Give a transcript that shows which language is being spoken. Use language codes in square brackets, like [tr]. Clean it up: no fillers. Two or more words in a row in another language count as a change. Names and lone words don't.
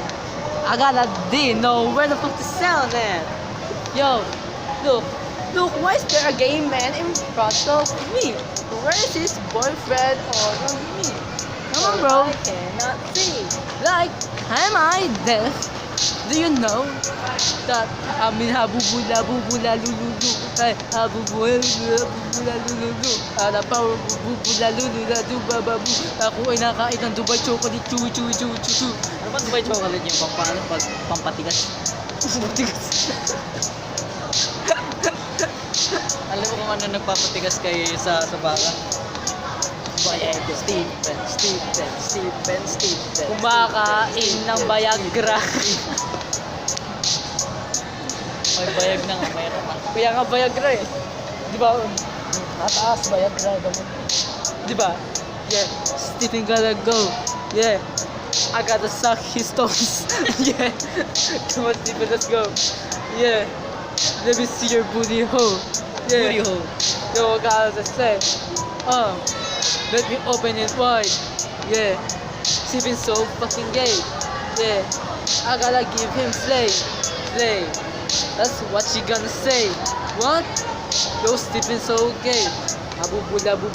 [en] I gotta know where the fuck the sound at. Yo, look, why is there a gay man in front of me? Where is his boyfriend on me? Come on, bro. I cannot see. Like, am I deaf? Do you know that habubula bubula lululu, habubula bubula lululu, the power bubula lululu, dubababu. [tl] Ako ay nakain ng Dubai chocolate, [en] chewy chewy chewy chewy. [tl] Ano ba Dubai chocolate yung pampatigas? Matigas. Alam mo kung ano nagpapatigas kay sa baka? Stephen. Kumakain ng Viagra. May bayag na nga, mayroon na. Kaya nga Viagra eh. Di ba? Mataas Viagra gamot. Di ba? [en] Yeah. Stephen gotta go. Yeah. I gotta suck his toes. Yeah. Come on, Stephen, let's go. Yeah. Let me see your booty hole. Yeah. Booty hole. Yo, what gotta say? Let me open it wide. Yeah. Stephen's so fucking gay. Yeah. I gotta give him slay. That's what she gonna say. What? Yo, Stephen's so gay. Abubula.